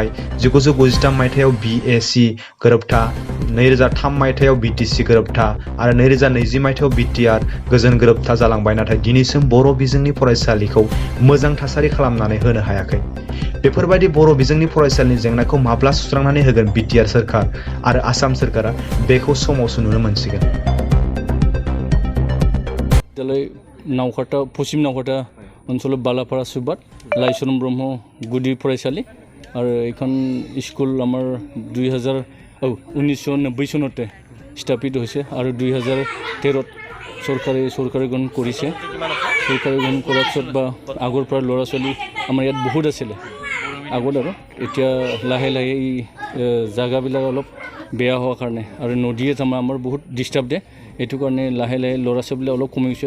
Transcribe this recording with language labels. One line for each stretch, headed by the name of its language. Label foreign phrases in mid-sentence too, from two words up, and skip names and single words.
Bodo: 1993 मायथाइयाव बिएसि गोरोबथा, 2003 मायथाइयाव बिटिसि गोरोबथा आरो 2020 मायथाइयाव बिटिआर गोजोन गोरोबथा जालांबाय, नाथाय दिनैसिम बर' बिजोंनि फरायसालिखौ मोजां थासारि खालामनानै होनो हायाखै। बेफोरबायदि बर' बिजोंनि फरायसालिनि जेंनाखौ माब्ला सुस्रांनानै होगोन बिटिआर सोरखार आरो आसाम सोरखारा, बेखौ समावसो नुनो मोनसिगोन।
Assamese: नावकाटा पश्चिम नावकाटा অঞ্চলত বালাপাৰা সুবাত লাইচৰণ ব্ৰহ্ম গুদি ফৰাইচালি আৰু এইখন স্কুল আমাৰ 1990 চনতে স্থাপিত হৈছে আৰু 2013ত চৰকাৰে গ্ৰহণ কৰিছে। চৰকাৰে গ্ৰহণ কৰাৰ পিছত বা আগৰ পৰা ল'ৰা ছোৱালী আমাৰ ইয়াত বহুত আছিলে আগত, আৰু এতিয়া লাহে লাহে এই জাগাবিলাক অলপ বেয়া হোৱাৰ কাৰণে আৰু নদীয়ে আমাৰ বহুত ডিষ্টাৰ্ব দিয়ে, এইটো কাৰণে লাহে লাহে ল'ৰা ছোৱালীবিলাক অলপ কমি গৈছে।